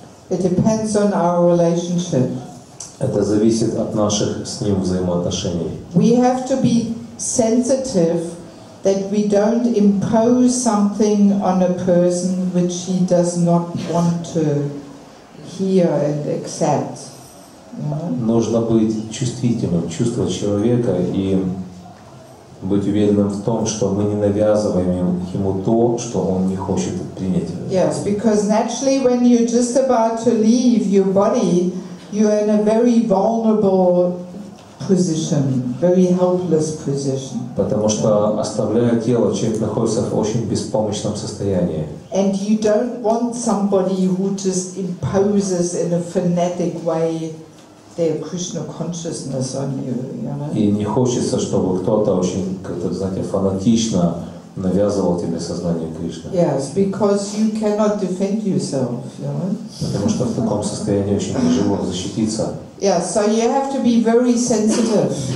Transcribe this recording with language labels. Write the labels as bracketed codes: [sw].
[en] It depends on our relationship. [ru] Это зависит от наших с ним взаимоотношений. [en] We have to be sensitive that we don't impose something on a person which he does not want to hear and accept. [ru] Нужно быть чувствительным, чувствовать человека и быть уверенным в том, что мы не навязываем ему то, что он не хочет принять. [en] Yes, because naturally when you're just about to leave your body, you're in a very vulnerable position, very helpless position. [ru] Потому что, оставляя тело, человек находится в очень беспомощном состоянии. [en] And you don't want somebody who just imposes in a phonetic way their Krishna consciousness on you, you know? [ru] И не хочется, чтобы кто-то очень, как-то, знаете, фанатично навязывал тебе сознание Кришны. [en] Yes, because you cannot defend yourself, you know? [ru] Потому что в таком состоянии очень тяжело защититься. [en] Yeah, so you have to be very sensitive.